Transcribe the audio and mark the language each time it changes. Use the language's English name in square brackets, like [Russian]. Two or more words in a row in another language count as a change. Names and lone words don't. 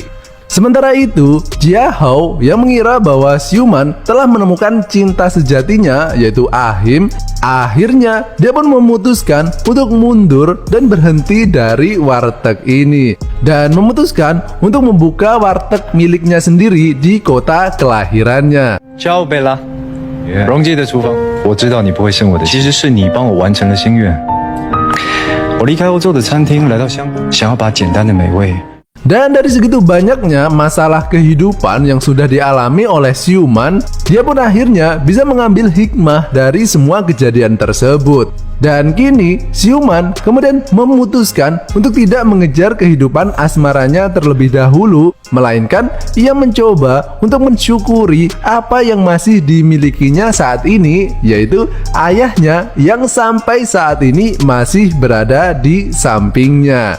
[Indonesian] Sementara itu, Jiahao yang mengira bahwa Siuman telah menemukan cinta sejatinya yaitu Ahim, akhirnya dia pun memutuskan untuk mundur dan berhenti dari warteg ini, dan memutuskan untuk membuka warteg miliknya sendiri di kota kelahirannya. [Italian] Ciao Bella， [Chinese] 荣记的厨房，我知道你不会生我的，其实是你帮我完成了心愿。我离开欧洲的餐厅，来到香港，想要把简单的美味。 [Indonesian] Dan dari segitu banyaknya masalah kehidupan yang sudah dialami oleh Siuman, dia pun akhirnya bisa mengambil hikmah dari semua kejadian tersebut. Dan kini Siuman kemudian memutuskan untuk tidak mengejar kehidupan asmaranya terlebih dahulu, melainkan ia mencoba untuk mensyukuri apa yang masih dimilikinya saat ini, yaitu ayahnya yang sampai saat ini masih berada di sampingnya.